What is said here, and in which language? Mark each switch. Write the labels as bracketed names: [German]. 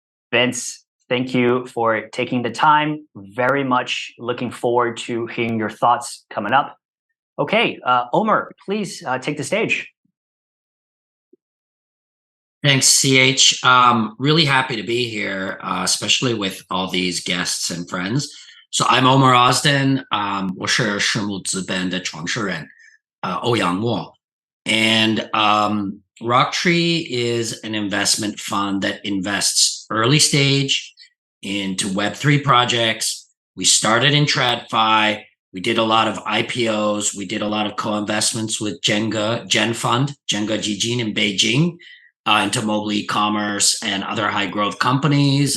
[English] Vince, thank you for taking the time. Very much looking forward to hearing your thoughts coming up. Okay, Omer, please take the stage. Thanks, CH. Really happy to be here, especially with all these guests and friends. So I'm Omer Ozden. [Chinese] 我是世木资本的创始人, 欧阳墨. [English] And RockTree is an investment fund that invests early stage into Web3 projects. We started in TradFi. We did a lot of IPOs. We did a lot of co-investments with Gen Fund, Jenga Jijin in Beijing, into mobile e-commerce and other high growth companies.